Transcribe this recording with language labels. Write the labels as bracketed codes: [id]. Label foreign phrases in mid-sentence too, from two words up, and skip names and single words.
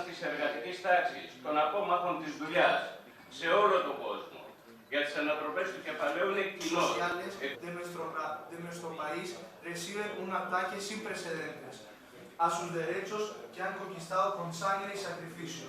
[el] της εργατικής τάξης, των απόμαχων της δουλειάς, σε όλο τον κόσμο, για τις ανατροπές του κεφαλαίου είναι κοινός. [es] De nuestro país reciben un ataque sin precedentes a sus derechos que han conquistado con sangre y sacrificios.